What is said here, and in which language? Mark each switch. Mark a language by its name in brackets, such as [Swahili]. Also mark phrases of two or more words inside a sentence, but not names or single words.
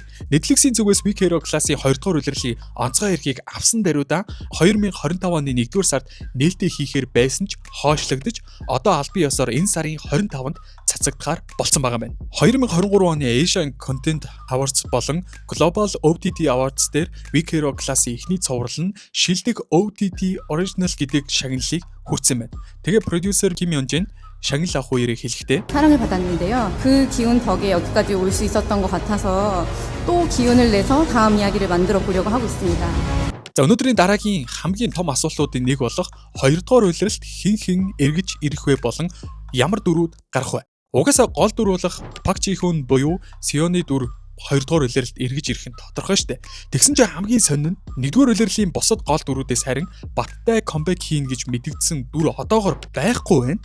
[Mongolian] Netflix-ийн зүгээс Big Hero Class-ийн 2 дугаар улирлын онцгой эрхийг авсан даруйдаа 2025 оны 1-р сард нээлттэй хийхээр байсан ч хойшлогдож одоо албан ёсоор энэ сарын 25-нд цацагдахаар болсон байгаа юм. 2023 оны Asian Content Awards болон Global OTT Awards дээр Big Hero Class-ийн эхний цуврал нь шилдэг OTT Original гэдэг шагналыг хүртсэн байна. Тэгээ продюсер Ким Ёнжин шагнал авах үеэрээ хэлэхдээ [Korean] 사랑을 받았는데요. 그 기운 덕에 여기까지 올 수 있었던 것 같아서 또 기운을 내서 다음 이야기를 만들어 보려고 하고 있습니다. [Mongolian] За өнөөдрийн дараагийн хамгийн том асуултуудын нэг болох 2 дугаар улиралд хэн эргэж ирэх вэ болон ямар дүрүүд гарах вэ? Угаасаа гол дүр болох Пак Чи Хүн буюу Сионы дүр 2 дугаар улиралд эргэж ирэх нь тодорхой шүү дээ. Тэгсэн чинь хамгийн сонин нь 1-р улирлын бусад гол дүрүүдээс харин баттай камбэк хийн гэж мэдэгдсэн дүр одоогоор байхгүй байна.